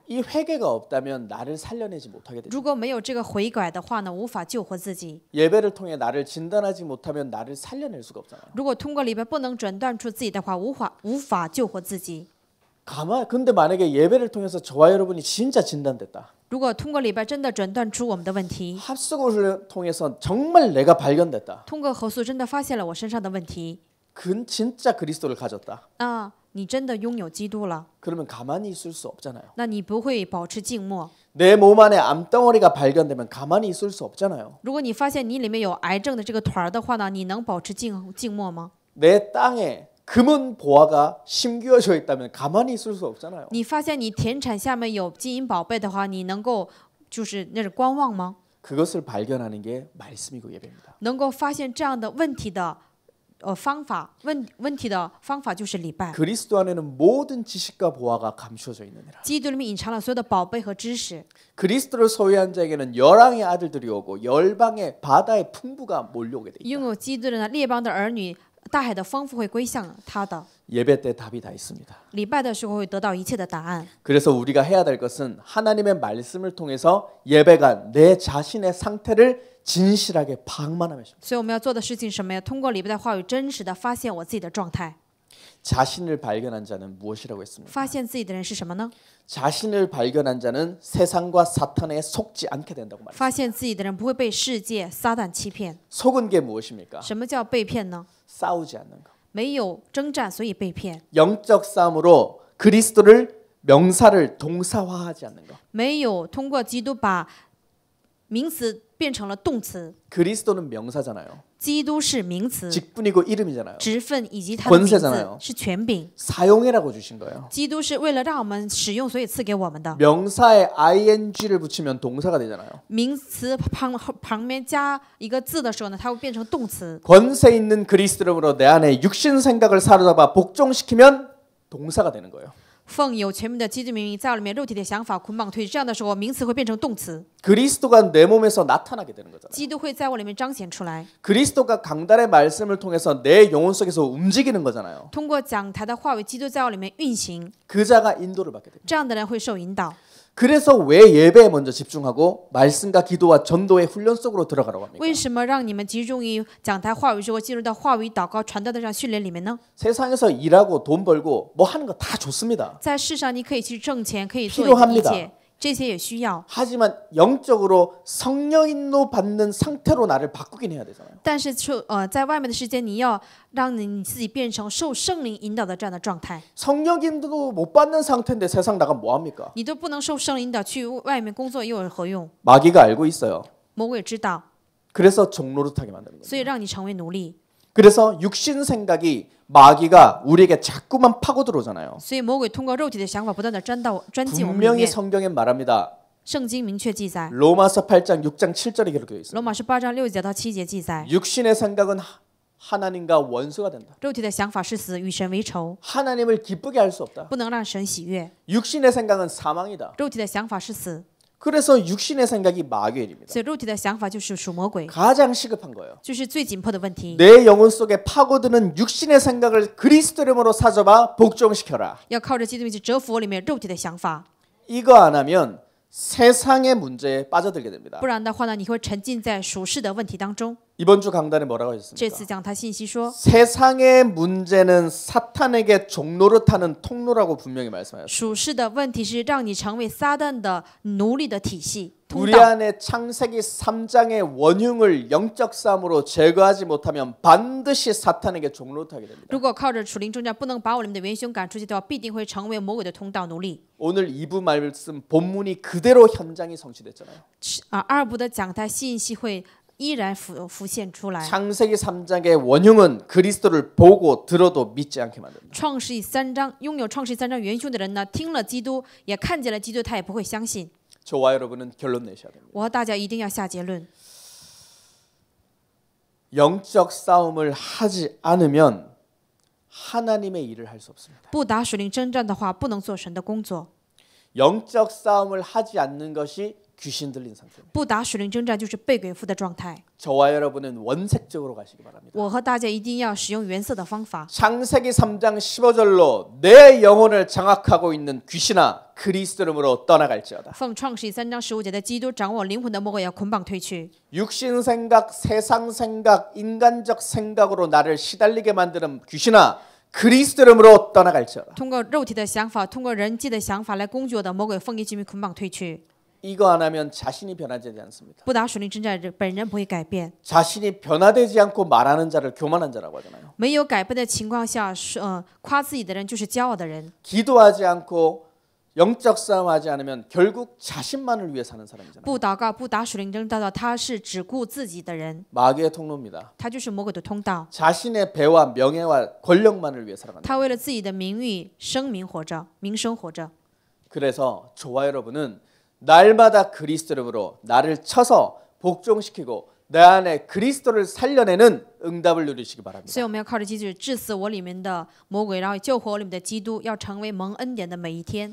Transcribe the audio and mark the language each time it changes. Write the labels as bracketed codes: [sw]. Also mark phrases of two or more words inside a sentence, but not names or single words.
[ko] 이 회개가 없다면 나를 살려내지 못하게 되죠. [zh] 如果没有这个悔改的话呢，无法救活自己。 [ko] 예배를 통해 나를 진단하지 못하면 나를 살려낼 수가 없잖아요. [zh] 如果通过礼拜不能诊断出自己的话，无法救活自己。 [ko] 근데 만약에 예배를 통해서 저와 여러분이 진짜 진단됐다. [zh] 如果通过礼拜真的诊断出我们的问题， [ko] 합수고를 통해서 정말 내가 발견됐다. [zh] 通过核素真的发现了我身上的问题， [ko] 진짜 그리스도를 가졌다. [zh] 那你真的拥有基督了， [ko] 그러면 가만히 있을 수 없잖아요. [zh] 那你不会保持静默。 [ko] 내 몸 안에 암덩어리가 발견되면 가만히 있을 수 없잖아요. [zh] 如果你发现你里面有癌症的这个团儿的话呢，你能保持静默吗？ [ko] 내 땅에 금은 보화가 심기어져 있다면 가만히 있을 수 없잖아요. [zh] 你发现你田产下面有金银宝贝的话，你能够就是那是观望吗？ [ko] 그것을 발견하는 게 말씀이고 예배입니다. [zh] 能够发现这样的问题的问题的方法就是礼拜。 [ko] 그리스도 안에는 모든 지식과 보화가 감추어져 있느니라. [zh] 基督里面隐藏了所有的宝贝和知识。 [ko] 그리스도를 소유한 자에게는 열왕의 아들들이 오고 열방의 바다의 풍부가 몰려오게 돼 있다. [zh] 拥有基督的列邦的儿女，大海的丰富会归向他的。 [ko] 예배 때 답이 다 있습니다. [zh] 礼拜的时候会得到一切的答案。 [ko] 그래서 우리가 해야 될 것은 하나님의 말씀을 통해서 예배가 내 자신의 상태를 진실하게 방만하며 [zh] 所以我们要做的事情是什么呀？通过礼拜的话语，真实的发现我自己的状态。 [ko] 자신을 발견한 자는 무엇이라고 했습니까? [zh] 发现自己的人是什么呢？ [ko] 자신을 발견한 자는 세상과 사탄에 속지 않게 된다고 말합니다. [zh] 发现自己的人不会被世界、撒旦欺骗。 [ko] 속은 게 무엇입니까? [zh] 什么叫被骗呢？ [ko] 싸우지 않는 것. [zh] 没有征战，所以被骗； [ko] 영적 싸움으로 그리스도를 명사를 동사화하지 않는 것. [zh] 没有通过基督把名词变成了动词， [ko] 그리스도는 명사잖아요. [zh] 基督是名词， [ko] 직분이고 이름이잖아요. [zh] 职分以及他的名字 [ko] 권세잖아요. [zh] 是权柄。 [ko] 사용해라고 주신 거예요. [zh] 基督是为了让我们使用，所以赐给我们的。 [ko] 명사에 ing를 붙이면 동사가 되잖아요. [zh] 名词旁边加一个字的时候呢，它会变成动词。 [ko] 권세 있는 그리스도로 내 안에 육신 생각을 사로잡아 복종시키면 동사가 되는 거예요. [zh] 奉有权柄的基督名义，在我里面肉体的想法捆绑退去，这样的时候，名词会变成动词。 [ko] 그리스도가 내 몸에서 나타나게 되는 거잖아요. [zh] 基督会在我里面彰显出来， [ko] 그리스도가 강단의 말씀을 통해서 내 영혼 속에서 움직이는 거잖아요. [zh] 通过讲台的话语，基督在我里面运行， [ko] 그 자가 인도를 받게 됩니다. [zh] 这样的人会受引导。 [ko] 그래서 왜 예배에 먼저 집중하고 말씀과 기도와 전도의 훈련 속으로 들어가라고 합니까? [zh] 为什么让你们集中于讲台话语之后，进入到话语、祷告、传道的这样训练里面呢？ [ko] 세상에서 일하고 돈 벌고 뭐 하는 거 다 좋습니다. [zh] 在世上，你可以去挣钱，可以做 [ko] 필요합니다 [zh] 一切，这些也需要。 [ko] 하지만 영적으로 성령 인도 받는 상태로 나를 바꾸긴 해야 되잖아요. [zh] 但是在外面的时间，你要让你自己变成受圣灵引导的这样的状态。 [ko] 성령 인도도 못 받는 상태인데 세상 나가면 뭐 합니까? [zh] 你都不能受圣灵引导，去外面工作又有何用？ [ko] 마귀가 알고 있어요. [zh] 魔鬼知道， [ko] 그래서 종노릇하게 만드는 거예요. [zh] 所以让你成为奴隶。 [ko] 그래서 육신 생각이 마귀가 우리에게 자꾸만 파고 들어오잖아요. [zh] 所以魔鬼通过肉体的想法，不断的钻进我们里 [ko] 분명히 [zh] 面。 [ko] 성경에 말합니다. [zh] 圣经明确记载， [ko] 로마서 8장 6장 7절에 기록되어 있습니다. [zh] 罗马书8章6节到7节记载， [ko] 육신의 생각은 하나님과 원수가 된다. [zh] 肉体的想法是死，与神为仇， [ko] 하나님을 기쁘게 할 수 없다. [zh] 不能让神喜悦。 [ko] 육신의 생각은 사망이다. [zh] 肉体的想法是死， [ko] 그래서 육신의 생각이 마귀의 일입니다. [zh] 所以肉体的想法就是属魔鬼， [ko] 가장 시급한 거예요. [zh] 就是最紧迫的问题。 [ko] 내 영혼 속에 파고드는 육신의 생각을 그리스도 이름으로 사줘봐 복종시켜라. [zh] 要靠着基督名去折服我里面肉体的想法， [ko] 이거 안 하면 세상의 문제에 빠져들게 됩니다. [zh] 不然的话呢，你会沉浸在属世的问题当中。 [ko] 이번 주 강단에 뭐라고 [zh] 这 [ko] 하셨습니까? [zh] 次讲他信息说， [ko] 세상의 문제는 사탄에게 종노릇하는 통로라고 분명히 말씀하셨습니다. [zh] 属世的问题是让你成为撒旦的奴隶的体系通 [ko] 우리 [zh] 道。 [ko] 안에 창세기 3장의 원흉을 영적 싸움으로 제거하지 못하면 반드시 사탄에게 종노릇하게 됩니다. [zh] 如果靠着属灵征战不能把我里面的元凶赶出去的话，必定会成为魔鬼的通道奴隶。 [ko] 오늘 2부 말씀 본문이 그대로 현장이 성취됐잖아요. [zh] 二部的讲台信息会依然浮现出来。 [ko] 창세기 3장의 원흉은 그리스도를 보고 들어도 믿지 않게 만듭니다. [zh] 创世3章拥有创世3章元凶的人呢，听了基督，也看见了基督，他也不会相信。 [ko] 저와 여러분은 결론 내셔야 됩니다. [zh] 我和大家一定要下结论。 [ko] 영적 싸움을 하지 않으면 하나님의 일을 할 수 없습니다. [zh] 不打属灵征战的话，不能做神的工作。 [ko] 영적 싸움을 하지 않는 것이 귀신 들린 상태입니다. [zh] 不打属灵征战就是被鬼附的状态。 [ko] 저와 여러분은 원색적으로 가시기 바랍니다. [zh] 我和大家一定要使用原色的方法。 [ko] 창세기 3장 15절로 내 영혼을 장악하고 있는 귀신아 그리스도 이름으로 떠나갈지어다. [zh] 奉创世3章15节的基督掌握灵魂的魔鬼要捆绑退去。 [ko] 육신 생각, 세상 생각, 인간적 생각으로 나를 시달리게 만드는 귀신아 그리스도 이름으로 떠나갈지어다. [zh] 通过肉体的想法，通过人际的想法来攻击我的魔鬼，奉耶稣名捆绑退去。 [ko] 이거 안 하면 자신이 변하지 않습니다. [zh] 不打属灵征战，本人不会改变。 [ko] 자신이 변화되지 않고 말하는 자를 교만한 자라고 하잖아요. [zh] 没有改变的情况下，夸自己的人就是骄傲的人。 [ko] 기도하지 않고 영적 싸움하지 않으면 결국 자신만을 위해 사는 사람이잖아요. [zh] 不祷告，不打属灵征战的，他是只顾自己的人， [ko] 마귀의 통로입니다. [zh] 他就是魔鬼的通道。 [ko] 자신의 배와 명예와 권력만을 위해 살아간다. [zh] 他为了自己的名誉、声名活着，名声活着。 [ko] 그래서 저와 여러분은 날마다 그리스도 이름으로 나를 쳐서 복종시키고 내 안에 그리스도를 살려내는 응답을 누리시기 바랍니다. [zh] 所以我们要靠着基督治死我里面的魔鬼，然后救活我里面的基督，要成为蒙恩典的每一天。